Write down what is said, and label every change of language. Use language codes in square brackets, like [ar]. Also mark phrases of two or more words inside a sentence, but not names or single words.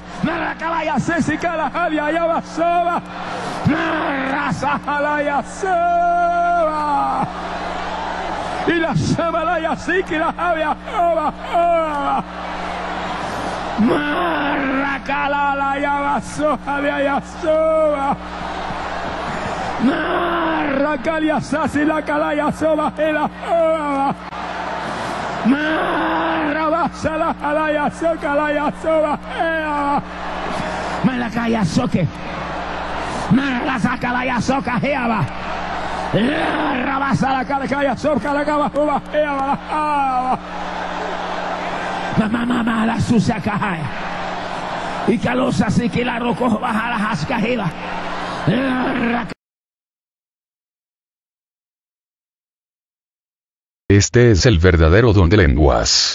[es] ¡Nara calaya, césica la javia, allá va, soba! ¡Nara sajalaya, soba! Y la samalaya, sí que la javia, joda, joda. Marracala ya basoja de ayasoba. Marracalia sasi la calaya soba y la joda. Marrabasa la calaya soca la yasoba. Malacaya soque. Marrasa calaya soca heaba. Rabasa la calaya soca la caba joba heaba. Mamá la sucia caja y calosa así que la roco baja la jascajela. Este es el verdadero don de lenguas.